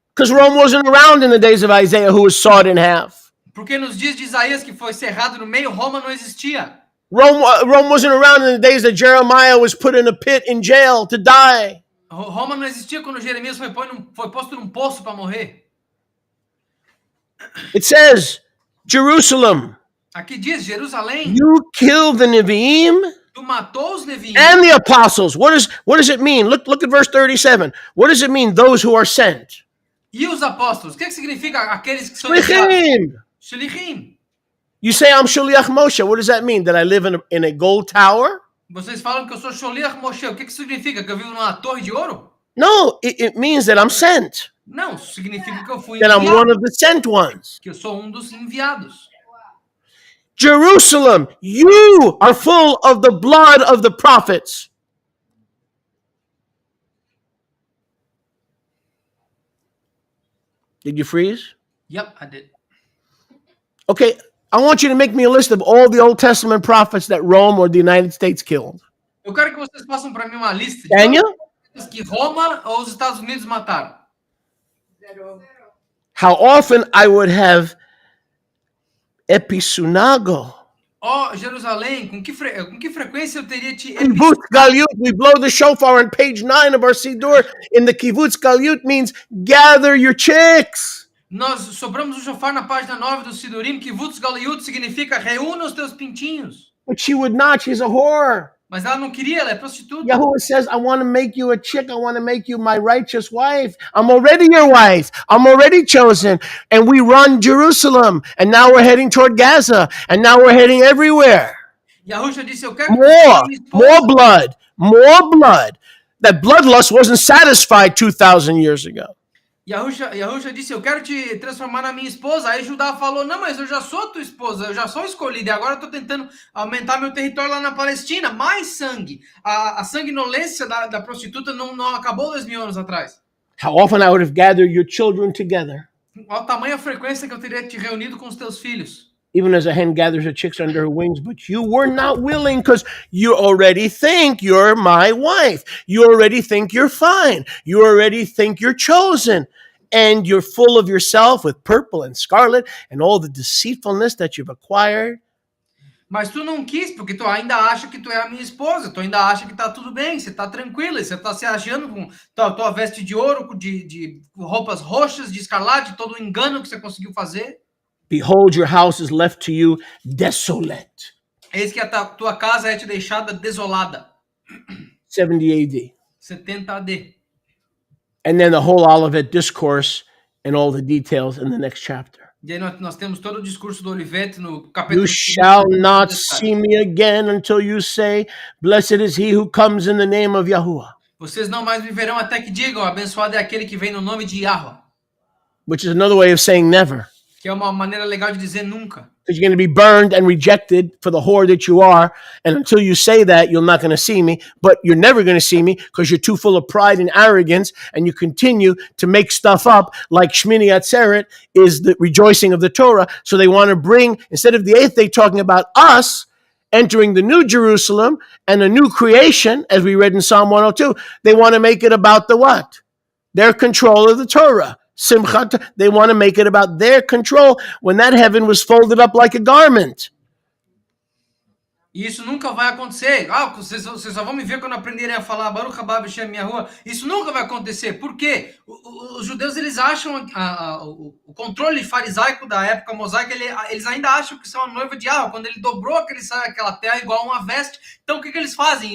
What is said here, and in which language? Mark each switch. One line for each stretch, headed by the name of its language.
English: Because Rome wasn't around in the days of Isaiah who was sawed in half.
Portuguese: Porque nos dias de Isaías, que foi cerrado no meio, Roma não existia.
English: Rome wasn't around in the days that Jeremiah was put in a pit in jail to die.
Portuguese: Roma não existia quando Jeremias foi posto num poço para morrer.
English: It says, Jerusalem,
Portuguese: Aqui diz, Jerusalém,
English: you killed the Nevi'im
Portuguese: tu matou os Neviim
English: and the apostles. What does it mean? Look at verse 37. What does it mean, those who are sent?
Portuguese: e os apóstolos. O que significa aqueles que são enviados?
Hebrew: Shlichim. Shlichim.
English: You say I'm Shaliach Moshe. What does that mean? That I live in a gold tower?
Portuguese: Vocês falam que eu sou Sholiach Moshe. O que significa? Que eu vivo numa torre de ouro?
English: No, it means that I'm sent.
Portuguese: Não, significa que eu fui
English: That I'm one
Portuguese: enviado.
English: of the sent ones.
Portuguese: Que eu sou um dos enviados.
English: Jerusalem, you are full of the blood of the prophets. Did you freeze? Yep, I did. Okay, I want you to make me a list of all the Old Testament prophets that Rome or the United States killed.
Portuguese: Eu quero que vocês façam para mim uma lista de
English: Can you?
Portuguese: todos que Roma ou os Estados Unidos mataram.
English: How often I would have episunago.
Portuguese: Ó, Jerusalém, com que frequência eu teria te
English: Kibbutz Galyut, we blow the shofar on page 9 of our Siddur. In the Kibbutz Galyut means gather your chicks.
Portuguese: Nós sobramos o shofar na página 9 do Sidurim, que Vutz Galiut significa reúna os teus pintinhos.
English: But she would not, she's a whore.
Portuguese: Mas ela não queria, ela é prostituta.
English: Yahuwah says, I want to make you a chick. I want to make you my righteous wife. I'm already your wife. I'm already chosen. And we run Jerusalem. And now we're heading toward Gaza. And now we're heading everywhere.
Portuguese: Yahusha disse, eu quero
English: More blood. More blood. That bloodlust wasn't satisfied 2,000 years ago.
Portuguese: Yahusha disse, eu quero te transformar na minha esposa. Aí Judá falou, não, mas eu já sou tua esposa, eu já sou escolhida. E agora eu tô tentando aumentar meu território lá na Palestina. Mais sangue. A sanguinolência da prostituta não acabou 2.000 anos atrás.
English: How often I would have gathered your children together.
Portuguese: Olha a tamanha frequência que eu teria te reunido com os teus filhos.
English: Even as a hen gathers her chicks under her wings, but you were not willing because you already think you're my wife. You already think you're fine. You already think you're chosen. And you're full of yourself with purple and scarlet and all the deceitfulness that you've acquired.
Portuguese: Mas tu não quis, porque tu ainda acha que tu é a minha esposa. Tu ainda acha que tá tudo bem, você tá tranquila. Você tá se achando com tua veste de ouro, de roupas roxas, de escarlate, todo o engano que você conseguiu fazer.
English: Behold, your house is left to you desolate.
Portuguese: Eis que a tua casa é te deixada desolada.
English: 70 AD. 70 AD. And then the whole Olivet discourse and all the details in the next chapter.
Portuguese: E aí nós temos todo o discurso do Olivete no capítulo.
English: You shall not see me again until you say, blessed is he who comes in the name of Yahuwah.
Portuguese: Vocês não mais me verão até que digam, abençoado é aquele que vem no nome de Yahweh.
English: Which is another way of saying never.
Portuguese: Que é uma maneira legal de dizer nunca.
English: Because you're going to be burned and rejected for the whore that you are. And until you say that, you're not going to see me. But you're never going to see me because you're too full of pride and arrogance. And you continue to make stuff up like Shmini Atzeret is the rejoicing of the Torah. So they want to bring, instead of the eighth day talking about us entering the new Jerusalem and a new creation, as we read in Psalm 102, they want to make it about the what? Their control of the Torah. Simchat, they want to make it about their control when that heaven was folded up like a garment.
Portuguese: E isso nunca vai acontecer. Vocês só vão me ver quando aprenderem a falar
Hebrew: Baruch haba b'shem Yahuwah.
Portuguese: Isso nunca vai acontecer. Por quê? Os judeus, eles acham o controle farisaico da época mosaica, eles ainda acham que são a noiva de Yahweh. Quando ele dobrou aquela terra igual a uma veste. Então, o que eles fazem?